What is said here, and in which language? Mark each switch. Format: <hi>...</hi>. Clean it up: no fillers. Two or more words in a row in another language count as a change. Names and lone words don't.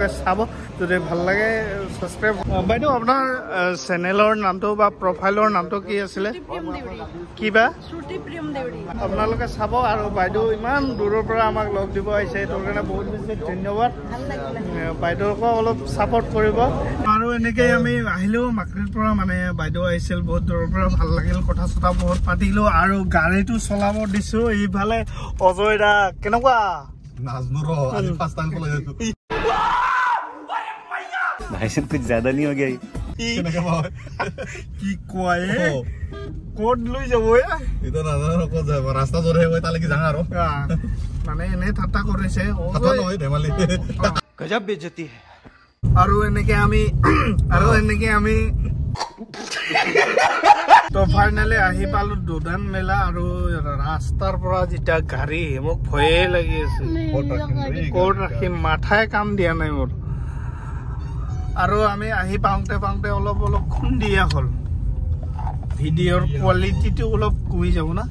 <as>চাব যদি ভাল লাগে ছাবস্ক্ৰাইব বাইদেউ আপোনাৰ চেনেলৰ নামটো বা প্ৰফাইলৰ নামটো কি আছিলে কিবা আপোনালোকে চাব আৰু বাইদেউ ইমান দূৰৰ পৰা আমাক লগ দিব আহিছে এইটোৰ কাৰণে বহুত বেছি ধন্যবাদ বাইদেউকো অলপ ছাপোৰ্ট কৰিব আৰু এনেকৈ আমি আহিলো মাৰ্কেটৰ পৰা মানে বাইদেউ আহিছিল বহুত দূৰৰ পৰা ভাল লাগিল কথা চথা বহুত পাতিলো আৰু গাড়ীটো চলাব দিছো এইফালে অজয় দা কেনেকুৱা</as> <hi>भाई साहब कुछ ज्यादा नहीं हो गया</hi> <as>কি কয় ক'ত লৈ যাব এটা নাজানো ক'ত যাব ৰাস্তা জৰে হৈ তালে কি জানা আৰু মানে এনে ঠাট্টা কৰিছে কথা নহয় ধেমালি</as> <hi>गजब बेइज्जती है</hi> <as>আৰু এনেকে আমি তো ফাইনালি আহি পালো দুদান মেলা আৰু ৰাস্তাৰ পৰা যেটা গাড়ী মোক ভয়ে লাগি আছে ক'ত ৰাখিম মাথাই কাম দিয়া নাই মোৰ আৰু আমি আহি পাওঁতে অলপ খুন্দিয়া হ'ল ভিডিঅ'ৰ কোৱালিটিটো অলপ কমি যাব না</as>